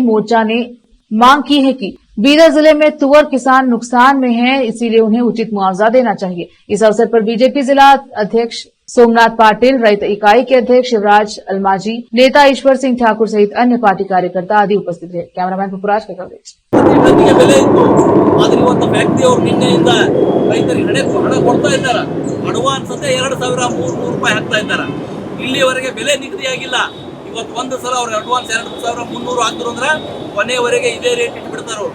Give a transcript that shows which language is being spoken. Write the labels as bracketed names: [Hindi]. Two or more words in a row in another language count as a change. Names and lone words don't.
[Hindi] मोर्चा ने मांग की है कि बीदर जिले में तुअर किसान नुकसान में हैं, इसीलिए उन्हें उचित मुआवजा देना चाहिए। इस अवसर पर बीजेपी जिला अध्यक्ष सोमनाथ पाटिल, रैत इकाई के अध्यक्ष शिवराज अलमाजी, नेता ईश्वर सिंह ठाकुर सहित अन्य पार्टी कार्यकर्ता आदि उपस्थित रहे। कैमरामैन पुपराज का कवरेज। [Kannada] ಅಡ್ವಾನ್ಸ್ ಅಂತ 2,000-3,000 ರೂಪಾಯಿ ಹಾಕ್ತಾ ಇದ್ದಾರೆ. ಇಲ್ಲಿವರೆಗೆ ಬೆಲೆ ನಿಗದಿಯಾಗಿಲ್ಲ. ಇವತ್ತು ಒಂದು ಸಲ ಅವ್ರ ಅಡ್ವಾನ್ಸ್ 2,300 ಹಾಕಿದ್ರು ಅಂದ್ರೆ ಕೊನೆಯವರೆಗೆ ಇದೇ ರೇಟ್ ಇಟ್ಬಿಡ್ತಾರೆ ಅವರು.